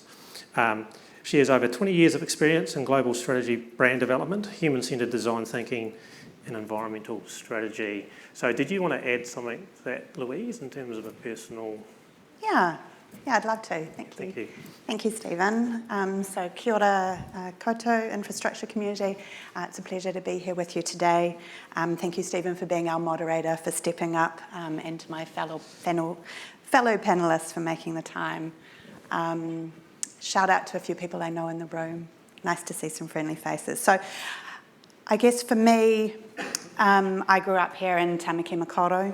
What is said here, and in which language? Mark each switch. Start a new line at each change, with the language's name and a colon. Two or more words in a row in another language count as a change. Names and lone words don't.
English: She has over 20 years of experience in global strategy, brand development, human-centred design thinking and environmental strategy. So did you want to add something to that, Louise, in terms of a personal... Yeah, I'd love to. Thank you. Thank you, Stephen. So
Māori: kia ora koutou
English: infrastructure community. It's a pleasure to be here with you today. Thank you, Stephen, for being our moderator, for stepping up, and to my fellow panellists for making the time. Shout out to a few people I know in the room. Nice to see some friendly faces. So I guess for me, I grew up here in Tamaki Makaurau.